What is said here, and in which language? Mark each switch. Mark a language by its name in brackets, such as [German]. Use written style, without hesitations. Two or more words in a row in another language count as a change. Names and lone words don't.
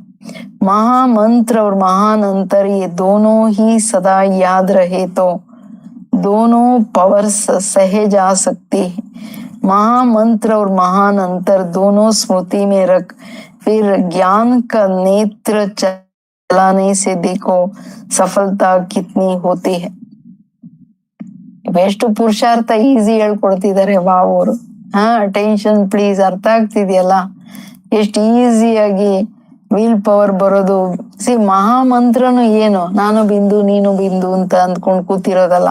[Hindi] महामंत्र और महान अंतर ये दोनों ही सदा याद रहे तो दोनों पावर सहज आ सकती है। महामंत्र और महान अंतर दोनों स्मृति में रख फिर ज्ञान का नेत्र चलाने से देखो सफलता कितनी होती है. [Kannada] ಎಷ್ಟು ಪುರುಷಾರ್ಥ ಈಸಿ ಹೇಳ್ಕೊಡ್ತಿದ್ದಾರೆ ಬಾವರು. [English] attention please. [Kannada] ಅರ್ಥ ಆಗ್ತಿದೆಯಲ್ಲ ಎಷ್ಟು ಈಸಿಯಾಗಿ [English] will power [Kannada] ಬರೋದು. ಮಹಾಮಂತ್ರನು ಏನು, ನಾನು ಬಿಂದು ನೀನು ಬಿಂದು ಅಂತ ಅಂದ್ಕೊಂಡು ಕೂತಿರೋದಲ್ಲ.